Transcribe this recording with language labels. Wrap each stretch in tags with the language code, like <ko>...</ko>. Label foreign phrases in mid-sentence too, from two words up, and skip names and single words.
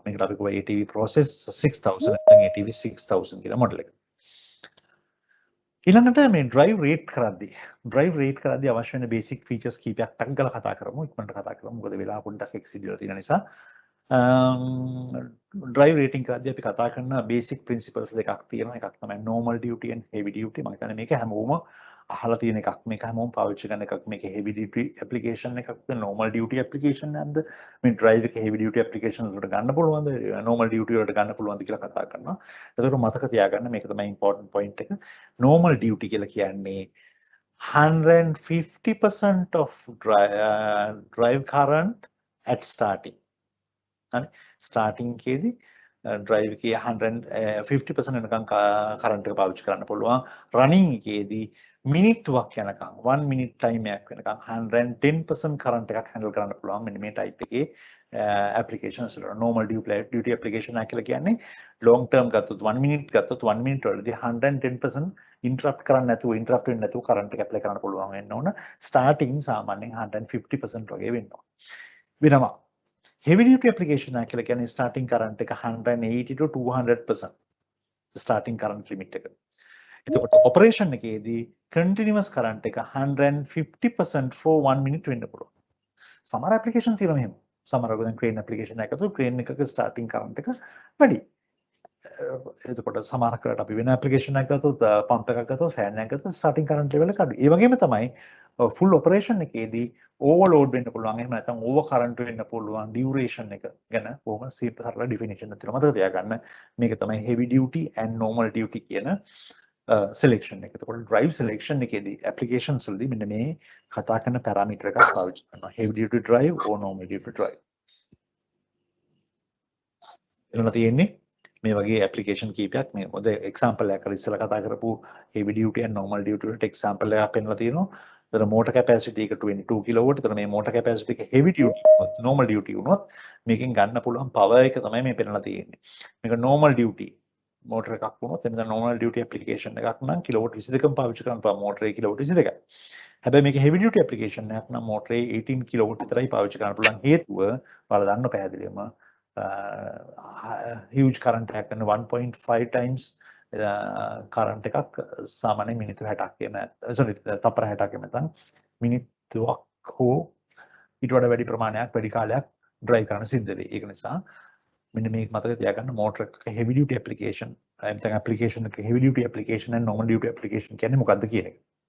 <si>මේකට අපි කියව</si> <en>ATV process</en> <si>6000 නැත්නම් ATV 6000 කියලා model එක. ඊළඟට මේ</si> <en>drive rate</en> <si>කරද්දී අවශ්‍ය වෙන</si> <en>basic features</en> <si>කීපයක් ටක් ගාලා කතා කරමු. ඉක්මනට කතා කරමු. මොකද වෙලාව පොඩ්ඩක් exceed වෙලා තියෙන නිසා.</si> <en>drive rating</en> <si>කරද්දී අපි කතා කරන</si> <en>basic principles</en> <si>දෙකක් තියෙනවා. එකක් තමයි</si> <en>normal duty and heavy duty.</en> <si>මම හිතන්නේ මේක හැමෝම අහලා තියෙන එකක්. මේක හැමෝම පාවිච්චි කරන එකක්. මේක</si> <en>heavy duty application</en> <si>එකක්ද</si> <en>normal duty application</en> <si>එකක්ද? මේ drive එක</si> <en>heavy duty applications</en> <si>වලට ගන්න පුළුවන්ද?</si> <en>normal duty</en> <si>වලට ගන්න පුළුවන්ද කියලා කතා කරනවා. එතකොට මතක තියාගන්න මේක තමයි</si> <en>important point</en> <si>එක.</si> <en>normal duty</en> <si>කියලා කියන්නේ</si> <en>150% of drive current at starting.</en> <si>ස්ටාර්ටින් එකේදී ඩ්‍රයිව් එකේ 150% වෙනකන් කරන්ට් එක පාවිච්චි කරන්න පුළුවන්. රනින් එකේදී මිනිත්තුවක් යනකම්</si> <en>1 minute time</en> <si>එකක් වෙනකම් 110% කරන්ට් එකක් හැන්ඩල් කරන්න පුළුවන්. මෙන්න මේ type එකේ applications වල</si> <en>normal duty application</en> <si>එක කියලා කියන්නේ</si> <en>long term</en> <si>ගත්තොත්</si> <en>1 minute</en> <si>ගත්තොත්</si> <en>1 minute</en> <si>වලදී 110% interrupt කරන්න නැතුව interrupt වෙන්නේ නැතුව කරන්ට් එක apply කරන්න පුළුවන් වෙන්න ඕන. starting සාමාන්‍යයෙන් 150% වගේ වෙනවා.</si> <en>heavy duty application</en> <si>එක කියලා කියන්නේ</si> <en>starting current</en> <si>එක</si> <en>180 to 200% starting current limit</en> <si>එක. එතකොට operation එකේදී</si> <en>continuous current</en> <si>එක</si> <en>150% for 1 minute</en> <si>වෙන්න පුළුවන්. සමහර application තියෙනවා මෙහෙම. සමහර දැන්</si> <en>crane application</en> <si>එකකට crane එකක</si> <en>starting current</en> <si>එක වැඩි. එතකොට සමහරකට අපි වෙන application එකක් ගත්තොත් pump එකක් ගත්තොත් fan එකක් ගත්තොත්</si> <en>starting current level</en> <si>එක අඩුයි. ඒ වගේම තමයි</si> <en>full operation</en> <si>එකේදී overload වෙන්න පුළුවන්. එහෙම නැත්නම්</si> <en>over current</en> <si>වෙන්න පුළුවන්. duration එක ගැන කොහොම සරල definition එකක් තියෙනවා. මතක තියාගන්න මේක තමයි</si> <en>heavy duty and normal duty</en> <si>කියන selection එක. එතකොට</si> <en>drive selection</en> <si>එකේදී applications වලදී මෙන්න මේ කතා කරන parameter එකක් පාවිච්චි කරනවා.</si> <en>heavy duty drive or normal duty drive. එතන තියෙන්නේ මේ වගේ application කීපයක් මේ මොකද example එකක් ඉස්සෙල්ලා කතා කරපු heavy duty and normal duty වලට example එකක් පෙන්නලා තියෙනවා. එතන motor capacity එක 22 kW. එතන මේ motor capacity එක heavy duty වුණොත් normal duty වුණොත් මේකෙන් ගන්න පුළුවන් power එක තමයි මේ පෙන්නලා තියෙන්නේ. මේක normal duty motor එකක් වුණොත් එතන normal duty application එකක් නම් kilowatt 22ක් පාවිච්චි කරන්න පුළුවන් motor එකේ kilowatt 22යි. හැබැයි මේක heavy duty application එකක් නම් motor එකේ 18 kilowatt විතරයි පාවිච්චි කරන්න පුළුවන්. හේතුව ඔයාලා දන්න පැහැදිලිවම huge current එකක් කරන 1.5 times කරන්ට් එකක් සාමාන්‍ය මිනිත්තු 60ක් එහෙම sorry තප්පර 60ක් එහෙම නැත්නම් මිනිත්තුවක් හෝ ඊට වඩා වැඩි ප්‍රමාණයක් වැඩි කාලයක් drive කරන්න සිද්ධ වෙයි. ඒක නිසා මෙන්න මේක මතක තියාගන්න motor එක heavy duty application නැත්නම් application එක heavy duty application and normal duty application කියන්නේ මොකක්ද කියන එක.</en>